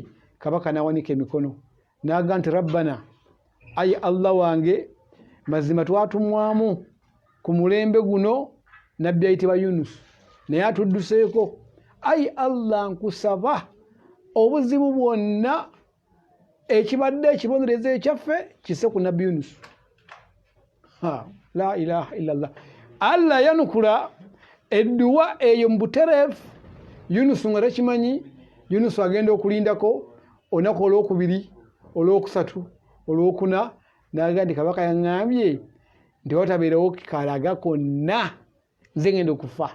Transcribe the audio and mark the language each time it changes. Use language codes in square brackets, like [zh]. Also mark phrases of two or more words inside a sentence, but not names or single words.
[lg] Kabaka n'awanika emikono n'agamba nti rabbana, ayi Allah wange, mazima twatumwamu ku mulembe guno nabbi ayitibwa Yunus naye atudduseeko. Ayi Allah, nkusaba obuzibu bwonna ekibadde ekibonerezo ekyaffe kisse ku nabbi Yunus. [ar] لا إله إلا الله. [lg] Allah yanukula edduwa eyo mu butereevu. Yunus nga takimanyi. Yunus agenda okulindako olunaku olwokubiri, olwokusatu, olwokuna, n'agamba nti kabaka yaŋŋambye nti watabeerawo kalaga konna, nze ngenda okufa.